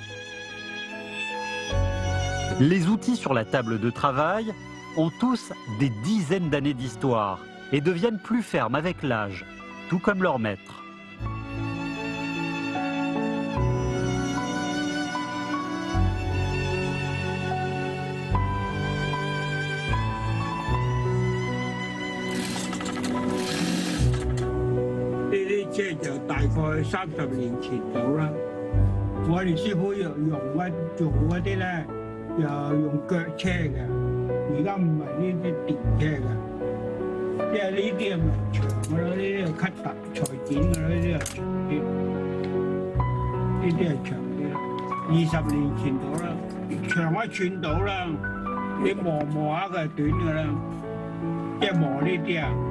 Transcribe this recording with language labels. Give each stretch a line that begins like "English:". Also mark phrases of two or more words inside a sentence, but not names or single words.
French: Les outils sur la table de travail ont tous des dizaines d'années d'histoire et deviennent plus fermes avec l'âge, tout comme leur maître.
Cantonese: Ces 就大概30年前到啦。我哋師傅又用做嗰啲咧，又用腳車嘅，而家唔係呢啲電車嘅。因為呢啲係咪長嘅咯？呢啲係 cut 裁剪嘅咯，呢啲係長啲，呢啲係長啲啦。20年前到啦，長1寸到啦，你磨下佢係短嘅啦，即係磨呢啲啊。